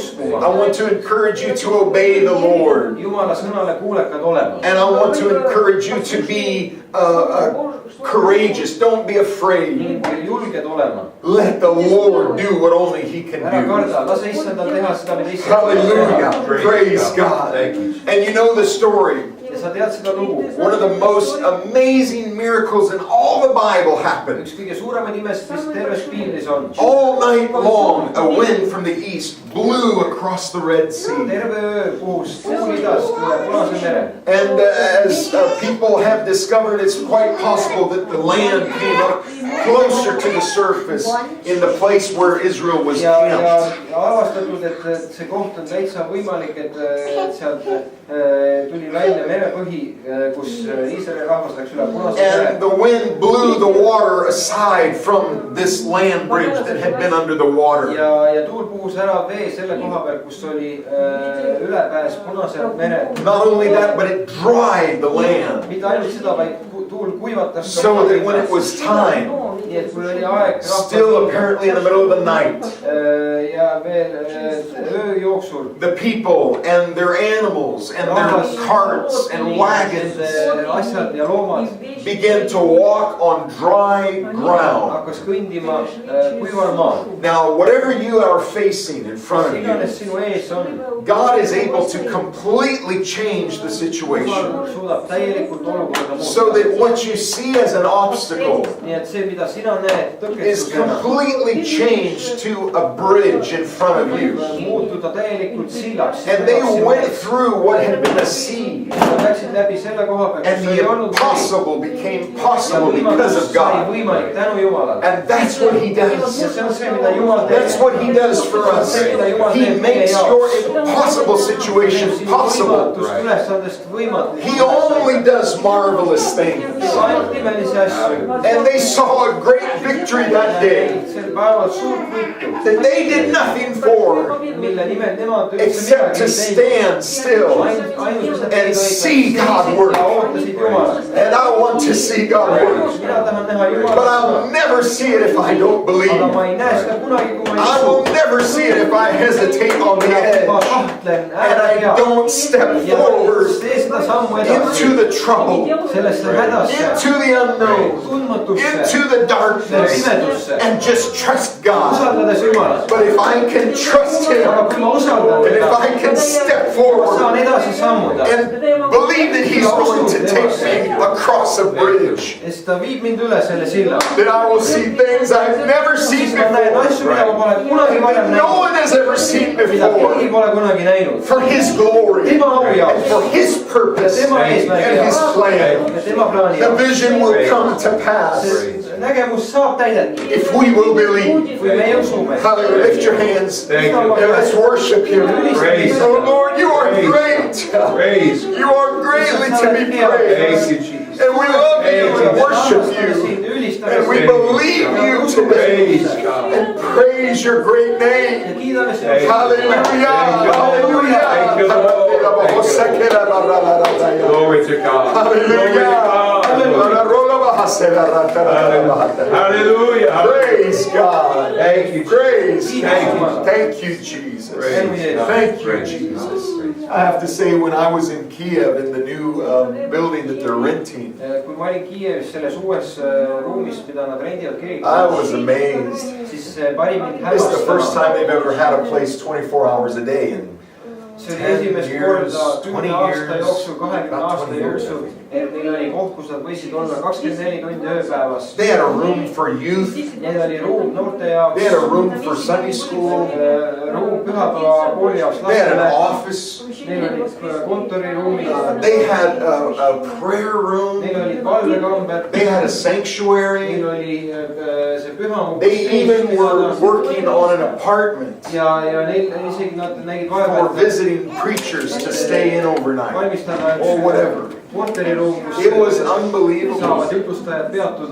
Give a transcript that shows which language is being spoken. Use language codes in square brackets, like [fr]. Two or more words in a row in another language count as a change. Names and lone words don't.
[et] uskuma. [en] want to encourage you to obey the Lord. [et] Jumala sõnale kuulekad olema. [en] And I want to encourage you to be courageous. Don't be afraid. [et] Ning julged olema. [en] Let the Lord do what only he can [et] Ära [en] do. [et] karda, lase issandal teha seda, mida issand [en] Hallelujah. Praise God. Thank you. And you know the story. [et] ja sa tead seda lugu. [en] One of the most amazing miracles in all the Bible happened. [et] Üks kõige suuremaid imesid, mis terves piiblis on. [en] All night long, a wind from the east blew across the Red Sea. [et] Terve öö puhus tuul idast üle Punase mere. [en] And as people have discovered, it's quite possible that the land came up closer to the surface in the place where Israel was camped. [et] Ja avastatud, et see koht on täitsa võimalik, et sealt tuli välja merepõhi, kus Iisraeli rahvas läks üle Punase mere. [en] And the wind blew the water aside from this land bridge that had been under the water. [et] Ja tuul puhus ära vee selle koha peal, kus oli ülepääs Punaselt merelt. [en] Not only that, but it dried the land. [et] Mitte ainult seda, vaid tuul kuivatas [en] So that when it was time, [et] nii et kui oli aeg [en] still apparently in the middle of the night, [et] ja veel öö jooksul [en] the people and their animals and their carts and wagons [et] asjad ja loomad [en] began to walk on dry ground. [et] hakkas kõndima kuival maal. [en] Now, whatever you are facing in front of you, [et] Iganes sinu ees on, [en] God is able to completely change the situation [et] Jumal suudab täielikult olukorda [en] so [et] muuta. [en] that what you see as an obstacle [et] Nii et see, mida sina näed [en] is [et] tõkestusena, [en] completely changed to a bridge in front of you. [et] muutuda täielikult sillaks. [en] And they went through what had been a sea, [et] Nad läksid läbi selle koha peal, [en] and [et] kus oli [en] the [et] olnud [en] impossible became [et] ja [en] possible because [et] võimatus [en] of [et] sai [en] God. [et] võimalik tänu Jumalale. [en] And that's what He [et] Ja [en] does. [et] see on see, mida Jumal teeb. [en] That's what He does for us. He makes your impossible situations possible. [et] Ülesandest võimatu. [en] He only does marvelous things. [et] Ainult imelisi asju. [en] And they saw a great victory that day [et] Sel päeval suurt võitu, [en] that they did nothing for [et] mille nimel nemad üldse [en] except to stand still and see God work. [et] ja ootasid Jumalat. [en] And I want to see God work. [et] Mina tahan näha [en] But I'll [et] Jumalat, [en] never see it if I don't [et] aga [en] believe. [et] ma ei näe seda kunagi, kui ma [en] I [et] ei [en] will [et] usu. [en] never see it if I hesitate on the [et] Ma [en] edge [et] kahtlen [en] and I [et] ära [en] don't step [et] ja [en] forward [et] tee seda sammu [en] into [et] edasi, [en] the trouble, [et] sellesse hädasse, [en] into the unknown, [et] tundmatusse, [en] into the darkness, [et] pimedusse, [en] and just trust God. [et] usaldades Jumalat. [en] But if I can trust Him, [et] Aga kui ma usaldan [en] and if [et] teda, [en] I can step [et] saan [en] forward [et] edasi sammuda. [en] and believe that He's going to take me across a bridge, [et] Ja siis ta viib mind üle selle silla. [en] then I will see things I've never seen [et] Siis ma näen [en] before, [et] asju, mida ma pole kunagi varem [en] no [et] näinud, [en] one has ever seen [et] mida keegi [en] before, [et] pole kunagi näinud. [en] for His glory [et] Tema au [en] and [et] jaoks [en] for His purpose [et] ja tema eesmärgi [en] and His [et] jaoks [en] plan. [et] ja tema plaani [en] The [et] jaoks. [en] vision will come to pass [et] Nägemus saab täidetud, [en] if we will believe. [et] kui meie usume. [en] Hallelujah. Lift your hands Thank and you. let's worship Him. Praise. Oh Lord, you are great. Praise. You are greatly to be Thank praised. you, Jesus. And we love you and worship you. And we believe you today Praise God. and praise your great name. Hallelujah. Hallelujah. Thank you, Glory to God. Hallelujah. Hallelujah. Praise God. Thank you. Praise. Thank you. Thank you, Jesus. Praise God. Thank you, Praise Jesus. God. I have to say, when I was in Kiev in the new building that they're renting, [et] Kui ma olin Kiievis selles uues ruumis, mida nad rendivad [en] I was [et] kirikusse, [en] amazed. [et] siis pani mind [en] This is the first [et] hämmastama. [en] time they've ever had a place 24 hours a day. And [et] see oli esimest [en] 10 [et] korda [en] years, [et] 10 [en] 20 [et] aasta [en] years, [et] jooksul, 20 [en] about [et] aasta [en] 20 years. [et] jooksul, et neil oli koht, kus nad võisid olla 24 tundi ööpäevas. [en] They had a room for youth. [et] Neil oli ruum noorte jaoks. [en] They had a room for Sunday school. [et] Ruum pühapäeva kooli jaoks [en] They had an [et] lastele. [en] office. [et] Neil olid kontoriruumid. [en] They had a prayer room. [et] Neil olid palvekambed. [en] They had a [et] Neil [en] sanctuary. [et] oli see pühamu. [en] They even were working on an apartment [et] ja neil isegi nad nägid [en] for [et] vaeva, et [en] visiting preachers to stay in overnight [et] valmistada [en] or whatever. [et] korteriruum, [en] It was [et] kus saavad [en] unbelievable. [et] jutustajad peatuda.